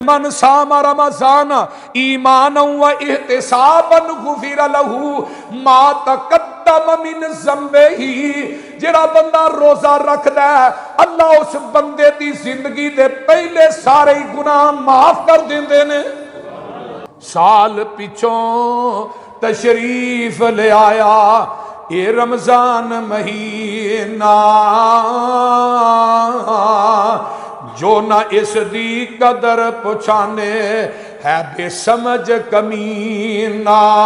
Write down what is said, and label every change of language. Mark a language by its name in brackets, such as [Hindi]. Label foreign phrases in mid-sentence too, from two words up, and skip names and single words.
[Arabic] من صام رمضان ایمانا و احتسابا غفر له ما تقدم من ذنبہ. [Punjabi] جڑا بندہ روزہ رکھدا ہے اللہ اس بندے دی زندگی دے پہلے سارے گناہ معاف کر دیندے نے. سال پچھوں تشریف لے آیا اے رمضان مہینہ، جو نہ اس دی قدر پچھانے ہے بے سمجھ کمینہ.